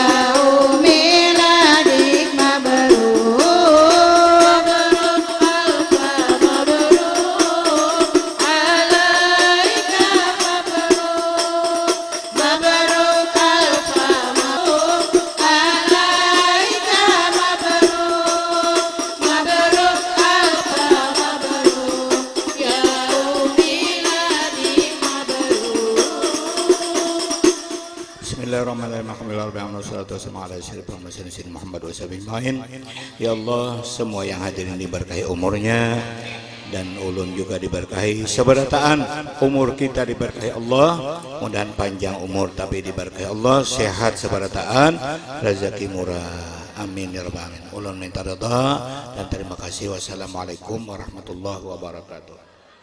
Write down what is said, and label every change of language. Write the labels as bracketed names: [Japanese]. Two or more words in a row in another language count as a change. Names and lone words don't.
[Arabic] ميلادك مبروك مبروك ألف مبروك عليك مبروك مبروك ألف مبروك عليك مبروك مبروك ألف مبروك يا ميلادك مبروك. بسم الله الرحمن الرحيم. محمد وسلم. يا الله, [Banjar] semua yang hadirin diberkahi umurnya dan ulun juga diberkahi seberataan umur kita diberkahi Allah, mudahan panjang umur tapi diberkahi Allah, sehat seberataan, rezeki murah, [Arabic] آمين يا رب العالمين. [Banjar] Ulun minta ridha dan terima kasih. [Arabic] والسلام عليكم ورحمة الله وبركاته.